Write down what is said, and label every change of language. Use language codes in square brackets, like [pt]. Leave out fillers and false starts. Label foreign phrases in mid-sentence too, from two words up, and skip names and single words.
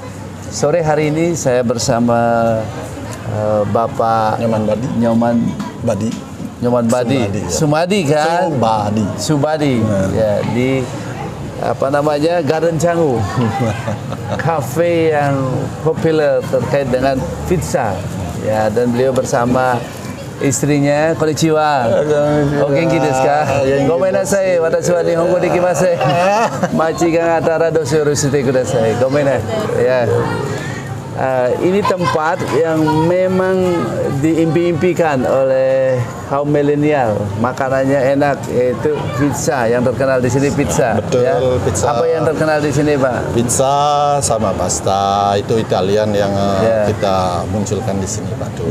[id] Sore hari ini saya bersama Bapak Nyoman Badi. Sumadi kan? Subadi. Ya, di apa namanya? Garden Canggu. Kafe yang populer terkait dengan pizza. Ya, dan beliau bersama istrinya. [ja] こんにちは。お元気ですか？ごめんなさい、私は日本語できません. 間違いあったらどうぞよろしくしてください. ごめんなさい. [id] Ya. Ini tempat yang memang diimpi-impikan oleh kaum milenial. Makanannya enak, yaitu pizza. Yang terkenal di sini pizza. Betul, ya. pizza. Apa yang terkenal di sini, Pak? Pizza sama pasta itu Italian yang kita munculkan di sini, Pak.